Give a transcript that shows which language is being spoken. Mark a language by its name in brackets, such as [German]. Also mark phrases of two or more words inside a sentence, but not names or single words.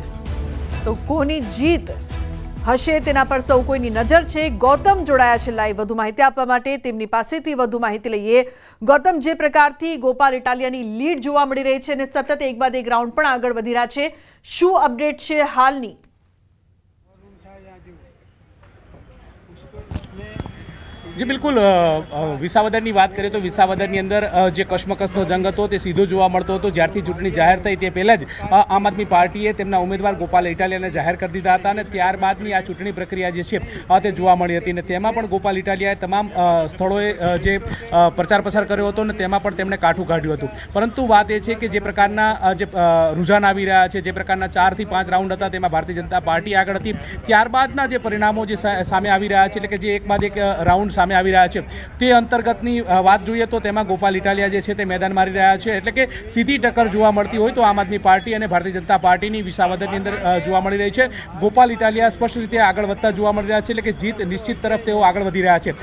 [Gujarati] તો કોની જીત હશે તેના પર સૌ કોઈની નજર છે। ગૌતમ જોડાયા છે લાઈવ વધુ માહિતી આપવા માટે, તેમની પાસેથી વધુ માહિતી લઈએ। ગૌતમ, જે પ્રકારથી ગોપાલ ઇટાલિયાની લીડ જોવા મળી રહી છે અને સતત એક બાદ એક રાઉન્ડ પણ આગળ વધી રહ્યા છે, શું અપડેટ છે હાલની? જી બિલકુલ, વિસાવદરની [Hindi] बात करें तो [Gujarati] વિસાવદરની અંદર જે કશમકશનો જંગ હતો તે સીધો જોવા મળતો હતો। જ્યારથી ચૂંટણી જાહેર થઈ તે પહેલા જ આમ આદમી પાર્ટીએ તેમના ઉમેદવાર ગોપાલ ઇટાલિયાને જાહેર કર દીધા હતા અને ત્યારબાદની આ ચૂંટણી પ્રક્રિયા જે છે તે જોવા મળી હતી અને તેમાં પણ ગોપાલ ઇટાલિયાએ તમામ સ્થળોએ જે પ્રચાર પ્રસાર કર્યો હતો અને તેમાં પણ તેમણે કાઠું કાઢ્યું હતું। પરંતુ વાત એ છે કે જે પ્રકારના જે રુઝાન આવી રહ્યા છે, જે પ્રકારના 4 થી 5 રાઉન્ડ હતા તેમાં ભારતીય જનતા પાર્ટી આગળ હતી। ત્યારબાદના જે પરિણામો જે સામે આવી રહ્યા છે, એટલે કે જે એક બાદ એક રાઉન્ડ સામે આવી રહ્યા છે તે અંતર્ગતની વાત જોઈએ તો તેમાં ગોપાલ ઇટાલિયા જે છે તે મેદાન મારી રહ્યા છે। એટલે કે સીધી ટક્કર જોવા મળતી હોય તો આમ આદમી પાર્ટી અને ભારતીય જનતા પાર્ટીની વિસાવદરની અંદર જોવા મળી રહી છે। ગોપાલ ઇટાલિયા સ્પષ્ટ રીતે આગળ વધતા જોવા મળી રહ્યા છે, એટલે કે જીત નિશ્ચિત તરફ તેઓ આગળ વધી રહ્યા છે।